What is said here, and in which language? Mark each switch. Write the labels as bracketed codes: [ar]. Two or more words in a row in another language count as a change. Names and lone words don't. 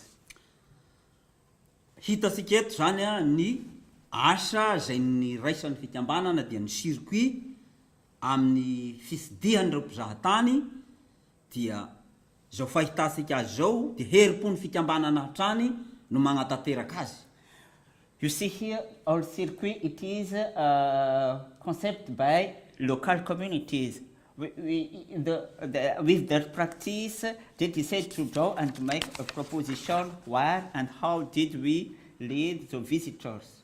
[mg] Hitantsika eto zany ny asa izay ny raisan'ny fikambanana dia ny circuit amin'ny fisidihan'ireo mpizahatany dia zao fahitantsika azy zao dia herim-po ny fikambanana hatrany no magnatanteraka azy. [en] You see here, our circuit, it is concept by local communities. With their practice, they decide to go and make a proposition where and how did we lead the visitors.